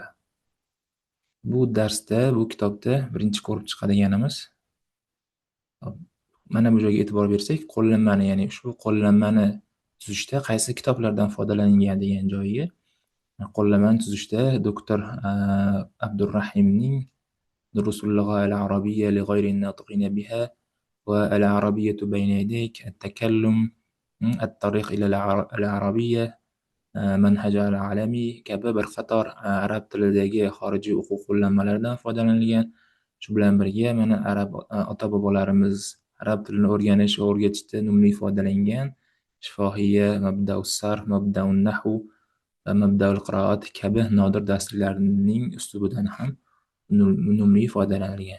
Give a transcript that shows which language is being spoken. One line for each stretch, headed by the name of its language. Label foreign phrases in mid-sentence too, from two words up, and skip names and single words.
Uzbek: Bu darsda, bu kitobda birinchi ko'rib chiqadiganimiz, mana bu joyga e'tibor bersak, qo'llanmani, ya'ni ushbu qo'llanmani tuzishda qaysi kitoblardan foydalanilgan degan joyiga, qo'llanmani tuzishda doktor Abdurrahimning Durusul lugha al-arabiyya li ghayri an-natiqin biha va al-arabiyyatu bayna yadayk at-takallum at-tariq ila al-arabiyya manhaj al-alami kabi bir qator arab tilidagi xorijiy o'quv qo'llanmalaridan foydalanilgan. Shu bilan birga mana arab ota-bobolarimiz arab tilini o'rganish va o'rgatishda unumli foydalangan shifohiyya, mabdaus sarf, mabdaun nahv va mabdaul qiroat kabi nodir darsliklarning ustubidan ham unumli foydalanilgan.